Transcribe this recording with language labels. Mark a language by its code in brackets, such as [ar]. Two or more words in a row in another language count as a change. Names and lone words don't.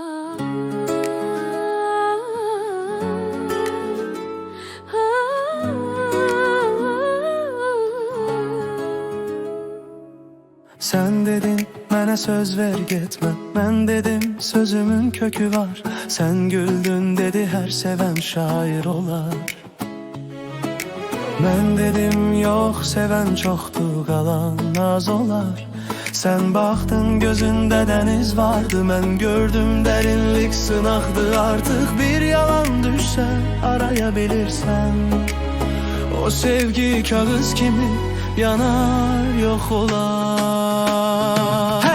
[az] Sen dedin mənə söz ver getmə, mən dedim sözümün kökü var. [tr] Sen güldün dedi her seven şair olar. [az] Mən dedim yok seven çoxdur, qalan az olar. [tr] Sen baktın gözünde deniz vardı, mən gördüm derinlik sınaqdı. Artık bir yalan düşse arayabilirsen, o sevgi kağıt kimi yanar yok olar.